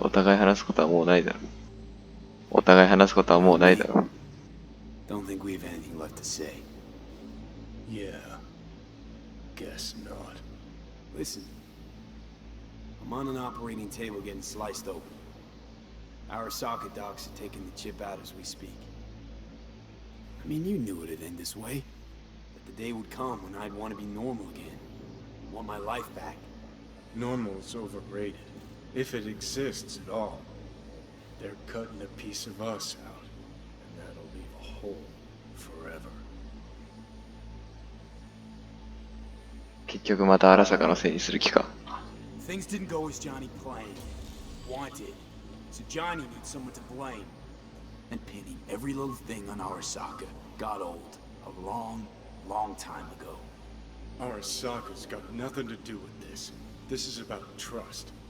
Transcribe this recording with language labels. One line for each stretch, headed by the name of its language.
Japanese: お互い話すことはもうないだろう。お互い話すことはもうないだろう。
English: Don't think we have anything left to say. Yeah. Guess not. Listen. I'm on an operating table getting sliced open. Arasaka docks are taking the chip out as we speak. I mean, you knew it'd end this way. That the day would come when I'd want to be normal again. Want my life back. Normal's overrated. If it exists at all. They're cutting a piece of us out, and that'll leave a hole forever.
Japanese: 結局また荒坂のせいにする気か。
English: Things didn't go as Johnny planned. Wanted. So Johnny needs someone to blame. And pinning every little thing on Arasaka got old a long, long time ago. Arasaka's got nothing to do with this. This is about trust.